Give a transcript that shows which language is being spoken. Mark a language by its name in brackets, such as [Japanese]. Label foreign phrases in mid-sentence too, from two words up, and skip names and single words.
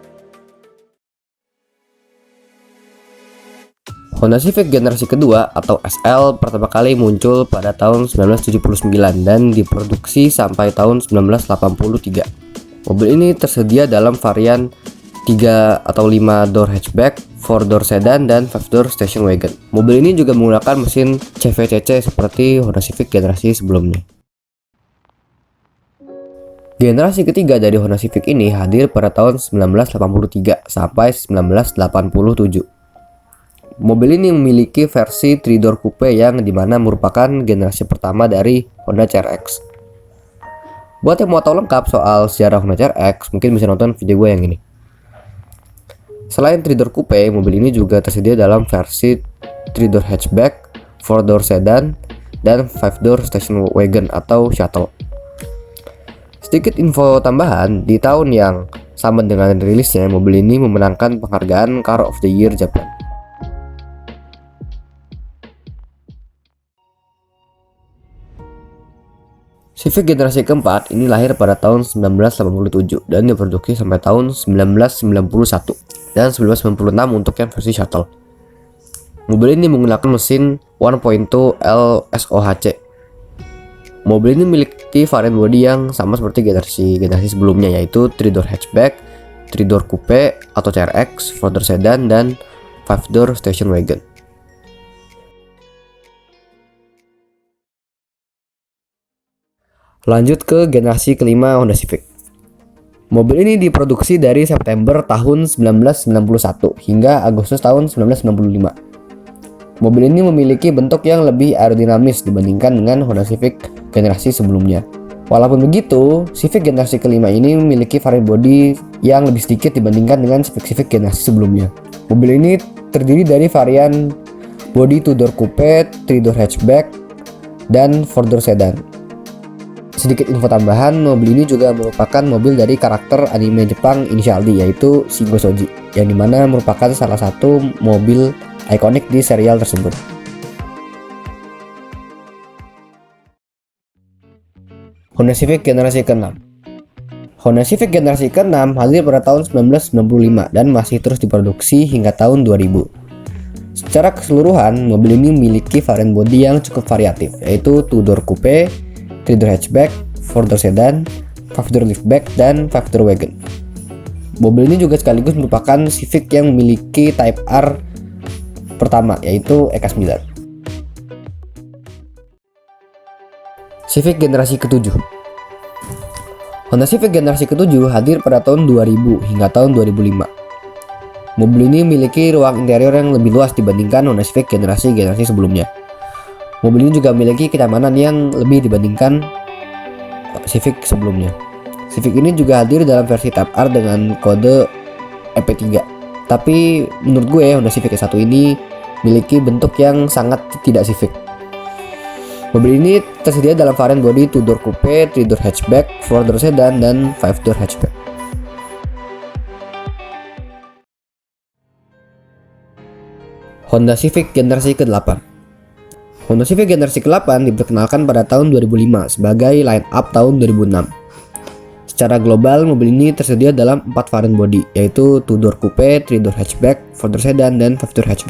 [Indonesian] Honda Civic generasi kedua atau SL pertama kali muncul pada tahun 1979 dan diproduksi sampai tahun 1983. Mobil ini tersedia dalam varian 3 atau [English] 5 door hatchback, 4 door sedan, [Indonesian] dan [English] 5 door station wagon. [Indonesian] Mobil ini juga menggunakan mesin CVCC seperti Honda Civic generasi sebelumnya. Generasi ketiga dari Honda Civic ini hadir pada tahun 1983 sampai 1987. Mobil ini memiliki versi [English] 3-door coupe [Indonesian] yang dimana merupakan generasi pertama dari Honda CR-X. Buat yang mau tahu lengkap soal sejarah Honda CR-X, mungkin bisa nonton video gue yang ini. Selain [English] 3-door coupe, [Indonesian] mobil ini juga tersedia dalam versi [English] 3-door hatchback, 4-door sedan, [Indonesian] dan [English] 5-door station wagon [Indonesian] atau shuttle. Sedikit info tambahan, di tahun yang sama dengan rilisnya, mobil ini memenangkan penghargaan Car of the Year Japan. Civic generasi keempat ini lahir pada tahun 1987 dan diproduksi sampai tahun 1991 dan 1996 untuk yang versi shuttle. Mobil ini menggunakan mesin 1.2 LSOHC. Mobil ini memiliki varian bodi yang sama seperti generasi sebelumnya, yaitu [English] 3-door hatchback, 3-door coupe [Indonesian] atau CR-X, [English] 4-door sedan, [Indonesian] dan [English] 5-door station wagon. [Indonesian] Lanjut ke generasi kelima Honda Civic. Mobil ini diproduksi dari September tahun 1991 hingga Agustus tahun 1995. Mobil ini memiliki bentuk yang lebih aerodinamis dibandingkan dengan Honda Civic generasi sebelumnya. Walaupun begitu, Civic generasi kelima ini memiliki varian bodi yang lebih sedikit dibandingkan dengan Civic generasi sebelumnya. Mobil ini terdiri dari varian bodi [English] 2-door coupe, 3-door hatchback, [Indonesian] dan [English] 4-door sedan. [Indonesian] Sedikit info tambahan, mobil ini juga merupakan mobil dari karakter anime Jepang inisial D, yaitu Shingo Shoji, yang dimana merupakan salah satu mobil ikonik di serial tersebut. Honda Civic generasi ke-6. Honda Civic generasi ke-6 hadir pada tahun 1995 dan masih terus diproduksi hingga tahun 2000. Secara keseluruhan, mobil ini memiliki varian bodi yang cukup variatif, yaitu [English] 2-door coupe, 3-door hatchback, 4-door sedan, 5-door liftback, [Indonesian] dan [English] 5-door wagon. [Indonesian] Mobil ini juga sekaligus merupakan Civic yang memiliki Type R pertama, yaitu EK9. Civic generasi ke-7. Honda Civic generasi ke-7 hadir pada tahun 2000 hingga tahun 2005. Mobil ini memiliki ruang interior yang lebih luas dibandingkan Honda Civic generasi sebelumnya. Mobil ini juga memiliki kenyamanan yang lebih dibandingkan Civic sebelumnya. Civic ini juga hadir dalam versi Type R dengan kode EP3. Tapi menurut gue Honda Civic S1 ini memiliki bentuk yang sangat tidak Civic. Mobil ini tersedia dalam varian bodi [English] 2-door coupe, 3-door hatchback, 4-door sedan, [Indonesian] dan [English] 5-door hatchback. [Indonesian] Honda Civic generasi ke-8. Honda Civic generasi ke-8 diperkenalkan pada tahun 2005 sebagai line-up tahun 2006. Secara global, mobil ini tersedia dalam 4 varian bodi, yaitu [English] 2-door coupe, 3-door hatchback, 4-door sedan, [Indonesian] dan [English] 5-door hatchback.